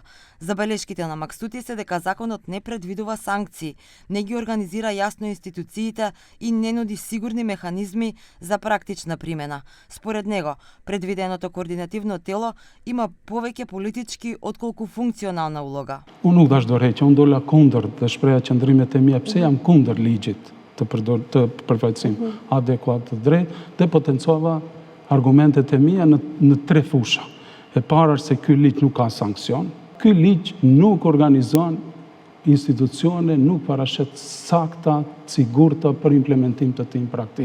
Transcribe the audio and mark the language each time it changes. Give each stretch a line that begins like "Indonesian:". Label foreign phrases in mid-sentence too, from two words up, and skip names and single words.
Macedonian: Забелешките на Максути се дека законот не предвидува санкции, не ги организира јасно институциите и не нуди сигурни механизми за практична примена. Според него, предвиденото координативно тело има повеќе политички отколку функционална улога.
Albanian: Unë nuk dash dorëheqja, unë dola kundër dhe shpreha qëndrimet e mia pse jam kundër ligjit të përfaqësim adekuat të drejtë dhe potencova argumentet e mia në tre fusha. E para është se ky ligj nuk ka sankcion, ky ligj nuk organizon institucione, nuk parashet sakta, sigurta për implementim të tij në praktik.